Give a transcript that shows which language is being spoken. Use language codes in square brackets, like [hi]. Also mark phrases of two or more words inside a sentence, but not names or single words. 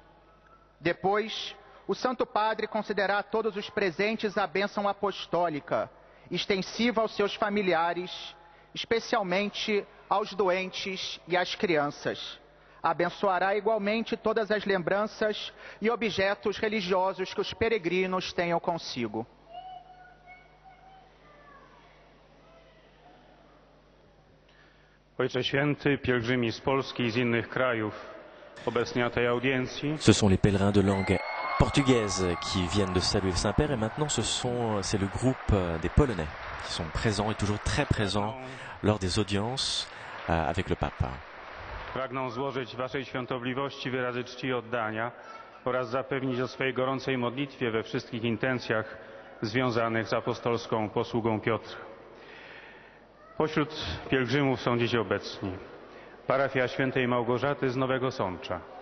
[pt] Depois, o Santo Padre concederá a todos os presentes a bênção apostólica, extensiva aos seus familiares, especialmente aos doentes e às crianças. Abençoará igualmente todas as lembranças e objetos religiosos que os peregrinos tenham consigo. [pl] Ojcze Święty, pielgrzymi z Polski i z innych krajów obecni na tej audiencji. [fr] Ce sont les pèlerins de langue portugaise qui viennent de saluer le Saint-Père et maintenant c'est le groupe des Polonais qui sont présents et toujours très présents lors des audiences avec le pape. [pl] Pragną złożyć Waszej Świątobliwości wyrazy czci i oddania oraz zapewnić o swojej gorącej modlitwie we wszystkich intencjach związanych z apostolską posługą Piotra. Pośród pielgrzymów są dziś obecni parafia świętej Małgorzaty z Nowego Sącza,